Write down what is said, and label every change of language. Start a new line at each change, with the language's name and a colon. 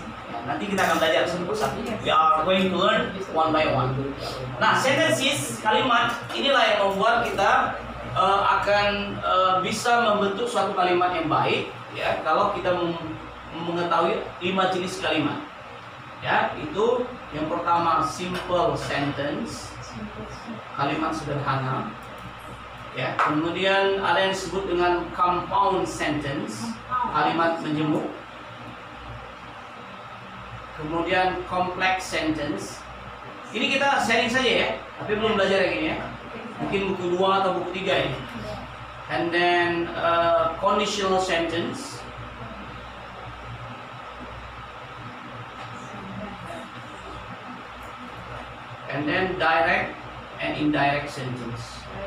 Indonesian: Ya, nanti kita akan belajar satu-satu.
English: We are going to learn one by one.
Indonesian: Nah, sentences, kalimat inilah yang membuat kita akan bisa membentuk suatu kalimat yang baik. Ya, kalau kita mengetahui 5 jenis kalimat. Ya, itu yang pertama simple sentence, kalimat sederhana. Ya, kemudian ada yang disebut dengan compound sentence, kalimat menjemuk. Kemudian complex sentence. Ini kita sharing saja ya, tapi belum belajar yang ini ya. Mungkin buku 2 atau buku 3 ini.
English: And then conditional sentence. And then direct and indirect sentence.